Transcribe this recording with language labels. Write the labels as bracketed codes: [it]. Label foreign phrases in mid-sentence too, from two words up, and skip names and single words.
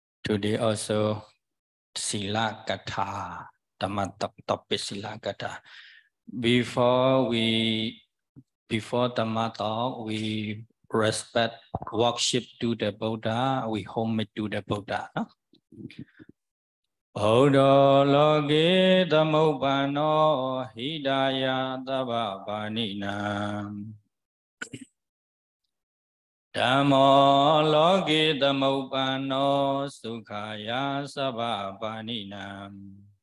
[en] Today also [pi] Sila Katha, [en] topic [pi] Sila Katha. [en] Before Dhamma talk, we respect worship to the Buddha, we homage to the Buddha. No? [pi] Buddha loge dhammopano hidaya tava paninam. Dhammo loge dhammopano sukhaya sabha paninam.